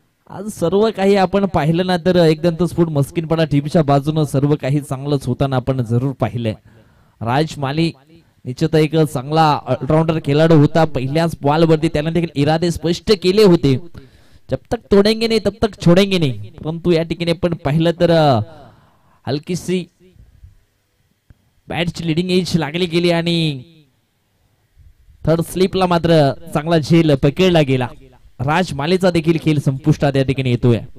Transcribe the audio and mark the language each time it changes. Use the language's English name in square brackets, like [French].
[Marathi] आज सर्व काही आपण पाहिलं ना तर एकदम स्फोट मस्किनपणा टीमच्या बाजूने सर्व काही चांगलंच होताना आपण जरूर पाहिलंय. राज माली निश्चित एक चांगला ऑलराउंडर खेळाडू होता. पहिल्याच बॉल वरती त्याने देखील इरादे स्पष्ट केले होते. [Hindi] जब तक तोडेंगे नहीं तब तक छोडेंगे नहीं. [Marathi] परंतु या ठिकाणी आपण पाहिलं तर हलकीशी बॅटची लिडिंग एज लागली गेली आणि थर्ड स्लिपला मात्र चांगला झेल पकडला गेला. राज मालेचा देखील खेळ संपुष्टात या ठिकाणी येतोय.